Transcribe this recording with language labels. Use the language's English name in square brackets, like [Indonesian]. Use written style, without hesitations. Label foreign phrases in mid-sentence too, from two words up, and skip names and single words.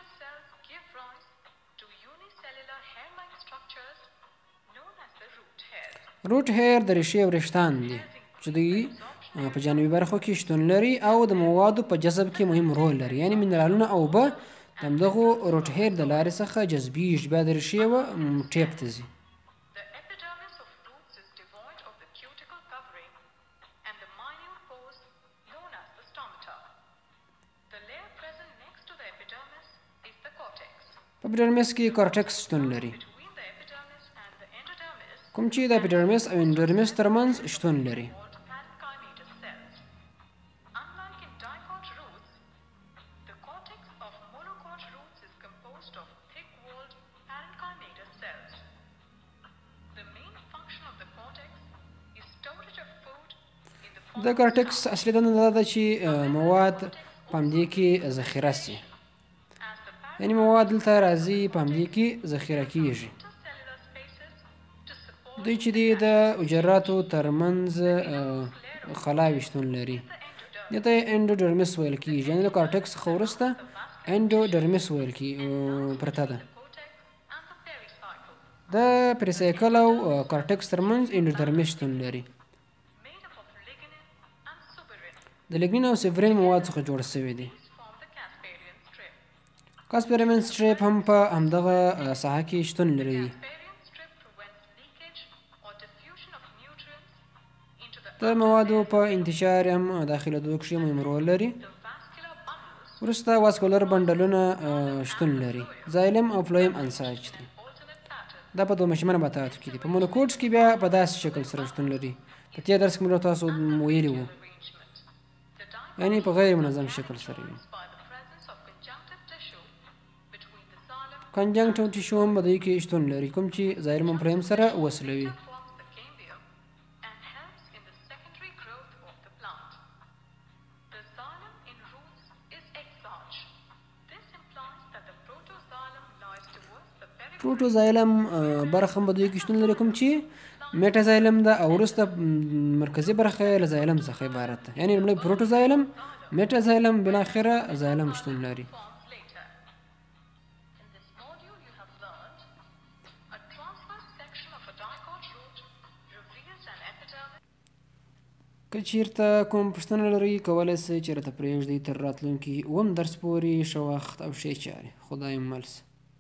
[Pashto] روټ هیر د ریښې وریښتان دي چې دوی په جانبي برخو کې شتون لري او د موادو په جذب کې مهم رول لري. یعنې منرالونه او اوبه د همدغو روټهیر د لارې څخه جذبیږي بیا د ریښې و ټیپ ته ځي. [English] The epidermis of roots is devoid of the cuticle covering and the minute pores known as the stomata. The layer present next to the epidermis is the cortex. [Pashto] په اپیډرمیس کې کارټکس شتون لري [English] Between the epidermis and the endodermis [Pashto] کوم چې د اپیډرمیس او انډرمیس ترمنځ شتون لري. [English] called parenchymatous cells. Unlike in dicot roots, the cortex of monocot roots is composed of thick-walled parenchymatous cells. The main function of the cortex is storage of food in the form [Pashto] د کارټکس اصلي دنده دا ده چې مواد په همدې کې ذخیره سي، [English] as the [Pashto] یعنی مواد دلته راځي په همدې کې ذخیره کیږي. [English] intercellular spaces to support [Pashto] دوی چې دی د حجراتو ترمنځ خلاوې شتون لري، دې ته انډوډرمیس ویل کیږي، یعنی د کارټکس څخه وروسته انډوډرمیس ویل پرته ده. [English] cortex and the pericycle, [Pashto] د پریسایکل او کارټکس ترمنځ انډوډرمیس شتون لري. [English] made up of lignin and suberin. [Pashto] د لیګنین او سیفرین مواد څخه جوړ شوی دی. [English] These form the Casparian strip. [Pashto] کاسپرمن سټریپ هم په همدغه ساحه کې شتون لري. [English] Casparian strip prevents leakage or diffusion of nutrients into the [Pashto] د موادو په انتشار هم داخلېدو کښې مهم رول لري. [English] vascular bundles, [Pashto] وروسته واسکولر بنډلونه شتون لري. زایلم او فلویم انساج دي. [English] alternate pattern. [Pashto] دا په دوه مشمنه بطاطو کې دي. په مونوکوټس کې بیا په داسې شکل سره شتون لري. په تېر درس کې موږ تاسو ویلي وو، [English] Arrangement. The dicot [Pashto] یعنی په غیر منظم شکل سره وي. [English] is by the presence of conjunctive tissue between the xylem [Pashto] کنجنکټیو ټیشو هم په دوی کې شتون لري، کوم چې زایلم او فلویم سره وصلوي. [English] that forms the cambium and helps in the secondary growth of the plant. The xylem in roots is exarch. This implies that the protoxylem lies towards the periphery [Pashto] پروټوزایلم برخه هم په دوی کې شتون لري، کوم چې میټازایلم ده او وروسته مرکزي برخه یې له زایلم څخه عبارت ده، یعنی لومړی پروټوزایلم، میټازایلم، بالاخره زایلم شتون لري. [English] forms later. In this module you have learned a transverse section of a dicot root reveals an epidermis. [Pashto] که چیرته کوم پوښتنه لرئ کولی سئ چې راته پرېږدئ تر راتلونکي اووم درس پورې. ښه وخت او ښې چارې. خدای مو مل شه.